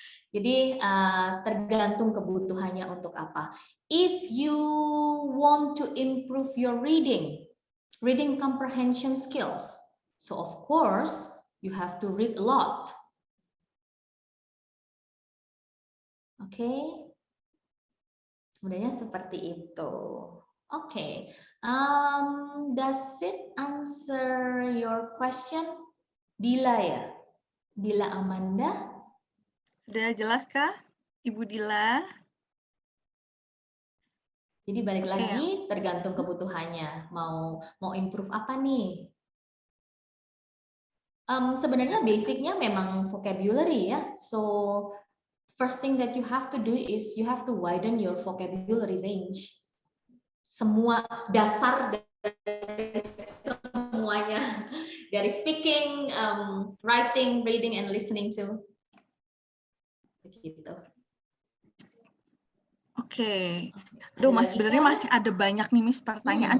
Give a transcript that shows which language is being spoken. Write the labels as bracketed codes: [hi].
[id] Jadi tergantung kebutuhannya untuk apa. [en] If you want to improve your reading comprehension skills, so of course you have to read a lot. [id] Oke. Sebenarnya seperti itu. Oke. [en] Does it answer your question? [id] Dila ya? Dila Amanda? Sudah jelas kah, Ibu Dila? Jadi balik lagi tergantung kebutuhannya. Mau improve apa nih? Sebenarnya basicnya memang vocabulary ya. [en] So first thing that you have to do is you have to widen your vocabulary range. [id] Semua dasar dari semuanya, dari [en] speaking, writing, reading, and listening to. [id] Begitu. Oke. Aduh, Mas, sebenarnya masih ada banyak nih, Miss, pertanyaan.